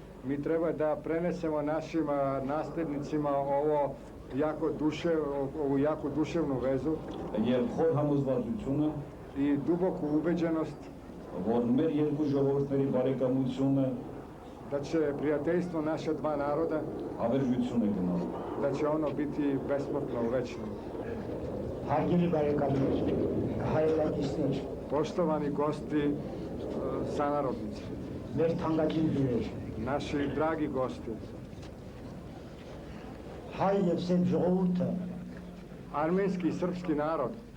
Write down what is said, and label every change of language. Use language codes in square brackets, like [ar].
[sr] mi treba da prenesemo našim nasljednicima ovu jako duševnu vezu [hy] եւ խոր համոզվածությունը, [sr] i duboku ubeđenost [hy] որ մեր երկու ժողովուրդների բարեկամությունը [sr] da će prijateljstvo naša dva naroda, [hy] հավերժություն է գնալ։ [sr] da će ono biti besmrtno večno. [hy] Hարգելի բարեկամներ, հայրենակիցներ, [sr] Poštovani gosti, sanarodnici, [hy] մեր թանկագին հյուրեր, [sr] naši dragi gosti, [hy] հայ եւ սերբ ժողովուրդը [sr] armenski i srpski narod